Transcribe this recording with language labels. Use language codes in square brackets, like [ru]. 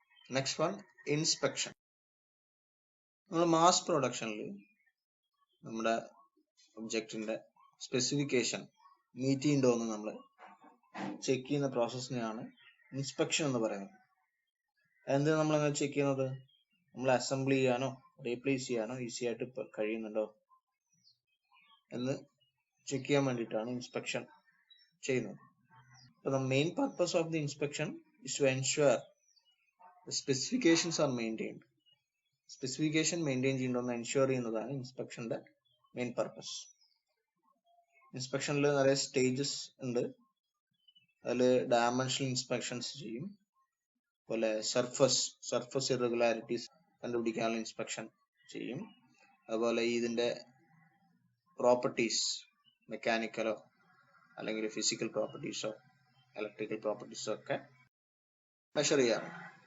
[ml] Next one inspection. നമ്മൾ mass പ്രൊഡക്ഷനിൽ നമ്മുടെ ഒബ്ജക്റ്റിന്റെ സ്പെസിഫിക്കേഷൻ മീറ്റ് ചെയ്യുന്നുണ്ടോ എന്ന് നമ്മൾ ചെക്ക് ചെയ്യുന്ന പ്രോസസ്സിനെയാണ് ഇൻസ്പെക്ഷൻ എന്ന് പറയുന്നത്. എന്തിനാണ് നമ്മൾ അങ്ങനെ ചെക്ക് ചെയ്യുന്നത്? നമ്മൾ അസംബിൾ ചെയ്യാനോ റീപ്ലേസ് ചെയ്യാനോ ഈസി ആയിട്ട് കഴിയുന്നുണ്ടോ എന്ന് ചെക്ക് ചെയ്യാൻ വേണ്ടിയിട്ടാണ് ഇൻസ്പെക്ഷൻ ചെയ്യുന്നത്. [en] അപ്പോൾ the main purpose of the inspection is to ensure the specifications are maintained. [ml] Specification maintain ചെയ്യണമെന്ന് എൻഷുർ ചെയ്യുന്നതാണ് ഇൻസ്പെക്ഷന്റെ മെയിൻ പർപ്പസ്. ഇൻസ്പെക്ഷനിൽ നിറയെ സ്റ്റേജസ് ഉണ്ട്. അതിൽ ഡയമെൻഷണൽ ഇൻസ്പെക്ഷൻസ് ചെയ്യും, അതുപോലെ സർഫസ് ഇറഗുലാരിറ്റീസ് കണ്ടുപിടിക്കാനുള്ള ഇൻസ്പെക്ഷൻ ചെയ്യും, അതുപോലെ ഇതിന്റെ പ്രോപ്പർട്ടീസ് മെക്കാനിക്കലോ അല്ലെങ്കിൽ ഫിസിക്കൽ പ്രോപ്പർട്ടീസോ ഇലക്ട്രിക്കൽ പ്രോപ്പർട്ടീസോ ഒക്കെ മെഷർ ചെയ്യാറുണ്ട്.